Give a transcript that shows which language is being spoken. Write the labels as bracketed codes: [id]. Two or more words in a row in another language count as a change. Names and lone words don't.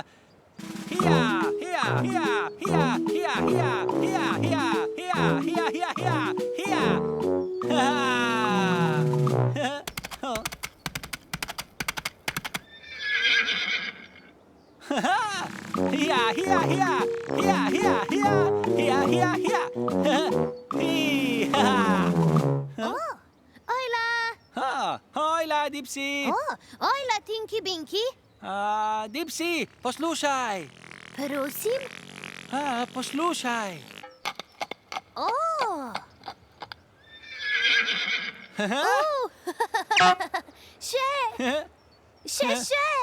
[sl] Hija, hija, hija, hija, hija, hija, hija, hija, hija, hija, hija, hija, hija. Ha! Hija, hija, hija, hija, hija, hija, hija, hija, hija. Hija. Ojla! Hojla, Dipsy. Ojla, Tinky Binky. Dipsy, poslušaj. Prosim? Poslušaj. Še.